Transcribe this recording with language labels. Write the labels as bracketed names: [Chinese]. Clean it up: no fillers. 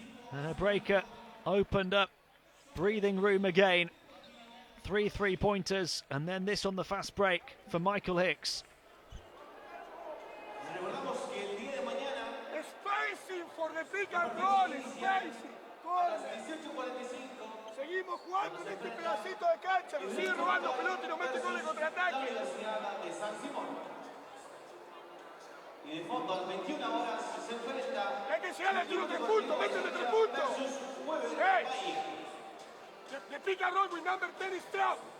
[English] And Hebraica opened up breathing room again. 3 3-pointers, and then this on the fast break for Michael Hicks. Spacing for the pick and roll, spacing. [Spanish] Seguimos jugando en este pedacito de cancha, nos sigue robando pelota y nos mete con el contraataque. Y de fondo, al 21 horas, se enfrenta. Hay que llegar al tiro 3 puntos, métele 3 puntos. [English] Hey, the pick and roll with number 10 is trap.